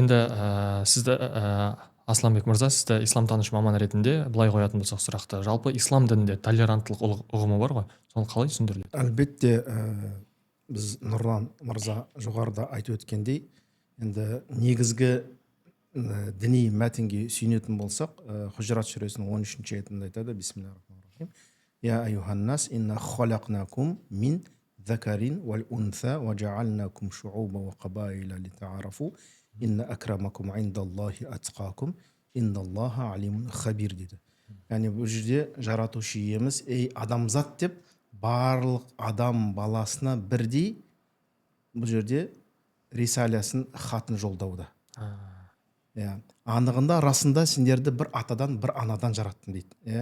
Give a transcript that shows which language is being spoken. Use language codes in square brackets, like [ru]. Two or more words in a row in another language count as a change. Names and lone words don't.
[kk] Енді сізді Асланбек мырза, сізді исламтаныш маман ретінде былай қоятын болсақ сұрақты, жалпы ислам дінінде толеранттылық ұғымы бар ғой, соны қалай түсіндіріледі? Әлбетте, біз Нұрлан мырза жоғарыда айтып өткендей, енді негізгі діни мәтінге сүйенетін болсақ, Хужрат сүресінің 13-ші аятында айтады: [ar] بسم الله الرحمن الرحيم. يا أيها الناس إنا خلقناكم من ذكر وأنثى وجعلناكم شعوبا وقبائل لتعارفوا إن أكرمكم عند الله أتقاكم إن الله عليم خبير деді. [kk] Яғни бұл жерде жаратушы иеміз, ей адамзат деп, барлық адам баласына бірдей бұл жерде рисалясын, хатын жолдауда. Анығында, расында сендерді бір атадан, бір анадан жараттым дейді.